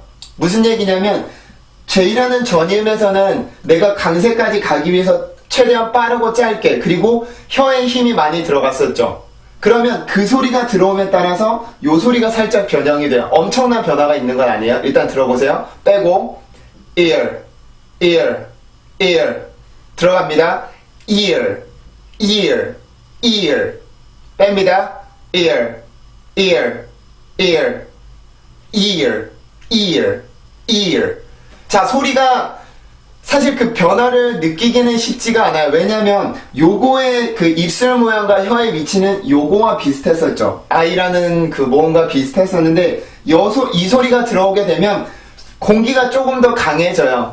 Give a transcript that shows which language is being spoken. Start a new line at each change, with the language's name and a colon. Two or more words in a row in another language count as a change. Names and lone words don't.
Korean: 무슨 얘기냐면 J라는 전임에서는 내가 강세까지 가기 위해서 최대한 빠르고 짧게, 그리고 혀에 힘이 많이 들어갔었죠. 그러면 그 소리가 들어옴에 따라서 요 소리가 살짝 변형이 돼요. 엄청난 변화가 있는 건 아니에요. 일단 들어보세요. 빼고
English: ear, ear, ear
Korean: 들어갑니다.
English: ear, ear, ear
Korean: 뺍니다.
English: ear, ear, ear, ear, ear, ear.
Korean: 자, 소리가 사실 그 변화를 느끼기는 쉽지가 않아요. 왜냐면 요거의 그 입술 모양과 혀의 위치는 요거와 비슷했었죠. 아이라는 그 모음과 비슷했었는데 이 소리가 들어오게 되면 공기가 조금 더 강해져요.